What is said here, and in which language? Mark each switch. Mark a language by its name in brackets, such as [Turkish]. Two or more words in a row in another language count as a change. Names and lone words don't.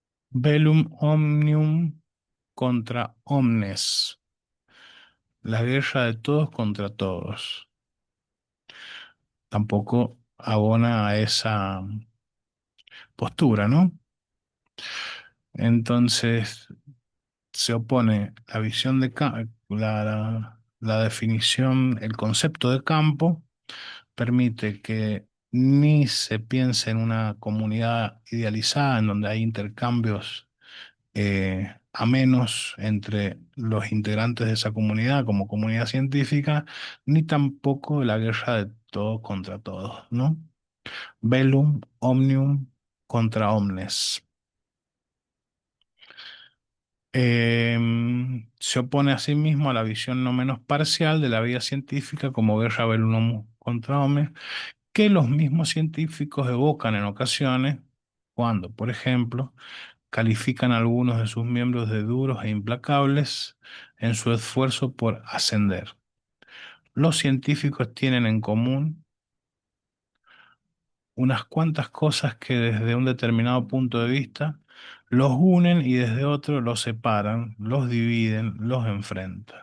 [Latin] Bellum omnium contra omnes. [Spanish] La guerra de todos contra todos. Tampoco abona a esa postura, ¿no? Entonces se opone la visión de la definición, el concepto de campo permite que ni se piense en una comunidad idealizada en donde hay intercambios amenos entre los integrantes de esa comunidad como comunidad científica, ni tampoco la guerra de todos contra todos, ¿no? [Latin] Bellum omnium contra omnes. [Spanish] Se opone asimismo a la visión no menos parcial de la vida científica como guerra [Latin] bellum contra omnes, [Spanish] que los mismos científicos evocan en ocasiones cuando, por ejemplo, califican a algunos de sus miembros de duros e implacables en su esfuerzo por ascender. Los científicos tienen en común unas cuantas cosas que desde un determinado punto de vista los unen y desde otro los separan, los dividen, los enfrentan.